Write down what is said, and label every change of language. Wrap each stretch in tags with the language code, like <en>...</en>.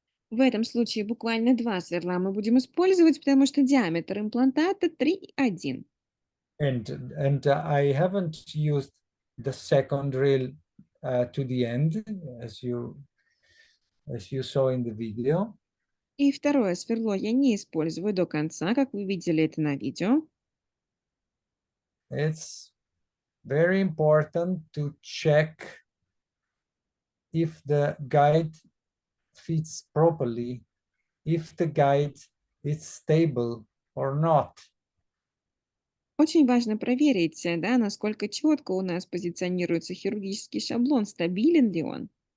<ru>В этом случае буквально два сверла мы будем использовать, потому что диаметр имплантата 3,1.</ru> <en>And I haven't used the second drill to the end, as you saw in the video.</en> <ru>И второе сверло я не использую до конца, как вы видели это на видео.</ru> <en>It's very important to check if the guide fits properly, if the guide is stable or not.</en> <ru>Очень важно проверить, да, насколько четко у нас позиционируется хирургический шаблон, стабилен ли он.</ru>